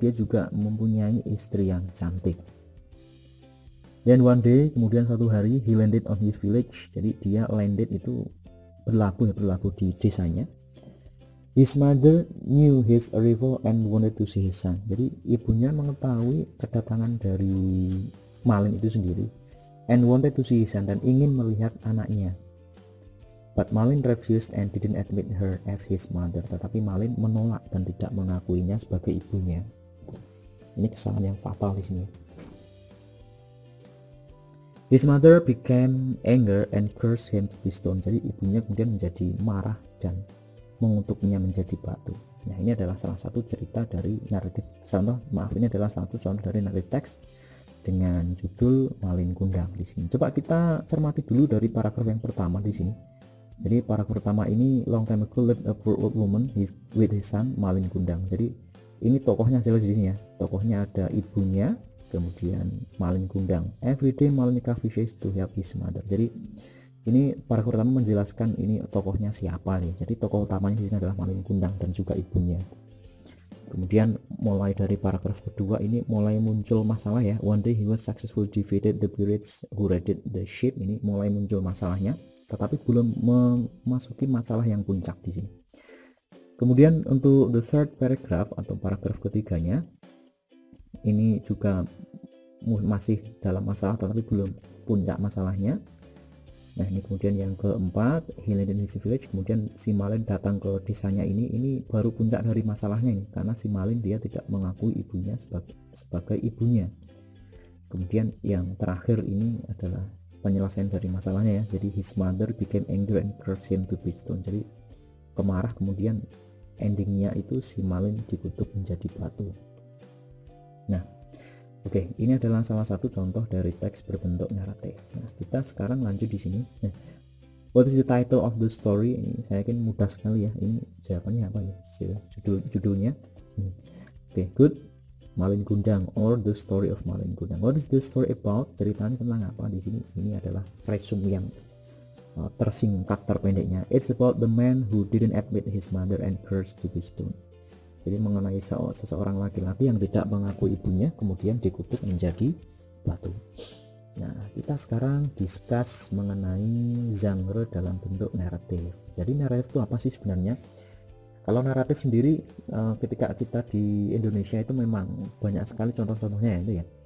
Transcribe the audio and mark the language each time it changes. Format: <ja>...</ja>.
<id>Dia juga mempunyai istri yang cantik.</id> <en>Dan one day, kemudian satu hari, he landed on his village.</en> <id>Jadi dia landed itu berlabuh di desanya.</id> <en>His mother knew his arrival and wanted to see his son.</en> <id>Jadi ibunya mengetahui kedatangan dari Malin itu sendiri</id> <en>and wanted to see his son,</en> <id>dan ingin melihat anaknya.</id> <en>But Malin refused and didn't admit her as his mother.</en> <id>Tetapi Malin menolak dan tidak mengakuinya sebagai ibunya. Ini kesalahan yang fatal di sini.</id> <en>His mother became angry and cursed him to be stoned.</en> <id>Jadi ibunya kemudian menjadi marah dan mengutuknya menjadi batu. Nah, ini adalah salah satu cerita dari naratif. Ini adalah satu contoh dari naratif teks dengan judul Malin Kundang di sini. Coba kita cermati dulu dari paragraf yang pertama di sini. Jadi paragraf pertama ini,</id> <en>long time ago lived a poor old woman with his son Malin Kundang.</en> <id>Jadi ini tokohnya jelas di sini ya. Tokohnya ada ibunya, kemudian Malin Kundang.</id> <en>Every day Malin wishes to help his mother.</en> <id>Jadi ini paragraf pertama menjelaskan ini tokohnya siapa nih. Jadi tokoh utamanya di sini adalah Malin Kundang dan juga ibunya. Kemudian mulai dari paragraf kedua ini mulai muncul masalah ya.</id> <en>One day he was successfully defeated the pirates who raided the ship.</en> <id>Ini mulai muncul masalahnya, tetapi belum memasuki masalah yang puncak di sini. Kemudian untuk</id> <en>the third paragraph</en> <id>atau paragraf ketiganya ini juga masih dalam masalah tetapi belum puncak masalahnya. Nah ini kemudian yang keempat,</id> <en>he landed in his village.</en> <id>Kemudian si Malin datang ke desanya ini baru puncak dari masalahnya ini, karena si Malin dia tidak mengakui ibunya sebagai ibunya. Kemudian yang terakhir ini adalah penyelesaian dari masalahnya ya.</id> <en>Jadi his mother became angry and cursed him to be stoned.</en> <id>Jadi kemarah, kemudian endingnya itu si Malin dikutuk menjadi batu. Nah oke, ini adalah salah satu contoh dari teks berbentuk naratif. Nah, kita sekarang lanjut di sini.</id> <en>Nah, what is the title of the story?</en> <id>Ini saya yakin mudah sekali ya. Ini jawabannya apa ya? Judulnya. Oke, good.</id> <en>Malin Kundang or the story of Malin Kundang. What is the story about?</en> <id>Ceritanya tentang apa di sini? Ini adalah resume yang tersingkat terpendeknya.</id> <en>It's about the man who didn't admit his mother and cursed to be stoned.</en> <id>Jadi mengenai seseorang laki-laki yang tidak mengakui ibunya kemudian dikutuk menjadi batu. Nah kita sekarang discuss mengenai genre dalam bentuk naratif. Jadi naratif itu apa sih sebenarnya? Kalau naratif sendiri ketika kita di Indonesia itu memang banyak sekali contoh-contohnya itu ya.</id>